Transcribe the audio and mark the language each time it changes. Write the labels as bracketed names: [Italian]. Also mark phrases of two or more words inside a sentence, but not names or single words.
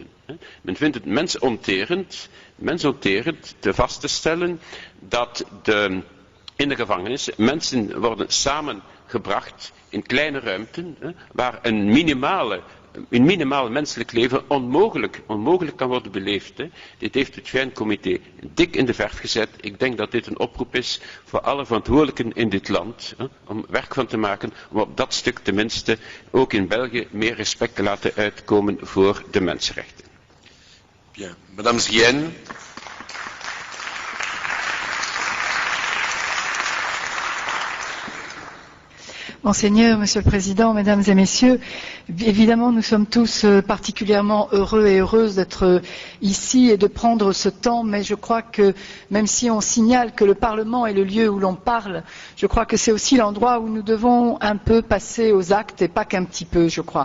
[Dutch] Men vindt het mensonterend te vast te stellen dat in de gevangenissen mensen worden samengebracht in kleine ruimten, waar een minimaal menselijk leven onmogelijk kan worden beleefd. Dit heeft het VN-comité dik in de verf gezet. Ik denk dat dit een oproep is voor alle verantwoordelijken in dit land, om werk van te maken, om op dat stuk tenminste ook in België meer respect te laten uitkomen voor de mensenrechten. [French] Bien. Madame Zien. Monseigneur, Monsieur le Président, Mesdames et Messieurs, évidemment nous sommes tous particulièrement heureux et heureuses d'être ici et de prendre ce temps, mais je crois que même si on signale que le Parlement est le lieu où l'on parle, je crois que c'est aussi l'endroit où nous devons un peu passer aux actes et pas qu'un petit peu, je crois.